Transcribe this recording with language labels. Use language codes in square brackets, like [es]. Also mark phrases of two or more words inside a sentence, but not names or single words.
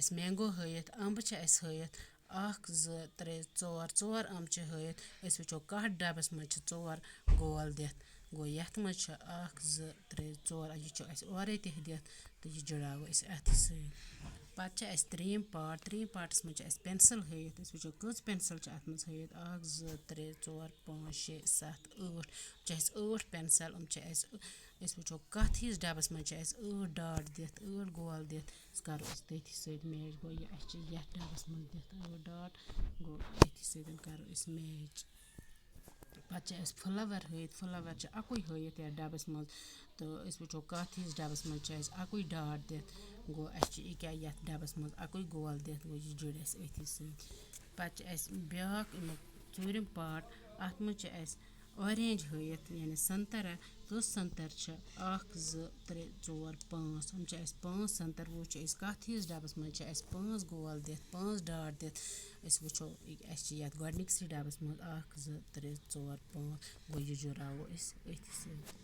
[ks] मैंगो हयित अम्ब अस हयित 1 2 3 4 4 अम्ब हयित अस वो कथ डबस मज 4 गोल दित्त गो यथ मज 1 2 3 4 यह अस औरे तह दित्त तो यह जुड़ावो अस अथ सहित पे अस त्रीम पार्टस मज अस पेंसिल हयित अस वो कस पेंसिल अत मज हयित 1 2 3 4 5 6 7 8 अस 8 पेंसिल अस वो कथ हिस डबस मज अस 8 डाट दित्त 8 गोल दित्त करो अस तथि सहित मैच गो यह अस यथ डबस मज दित्त 8 डाट गो तथि सहित करो अस मैच पे अस फ्लावर हयित फ्लावर अकुई हयित यथ डबस मज तो अस वो कथ हिस डबस मज अस अकुई डाट दित्त गो अस क्या यथ डबस मज अकुई गोल दित्त गो यह जुड़ अस अथि सहित पे अस ब्याक चूरम पार्ट अत मज अस ऑरेंज हयित यानी संतरा कस संतर 1 2 3 4 5 अस 5 संतर वो अस कथ हिस डबस मज अस 5 गोल दित्त 5 डाट दित्त अस वो अस यथ गडनिकस डबस मज 1 2 3 4 5 गो यह जुड़ावो अस अथ सहित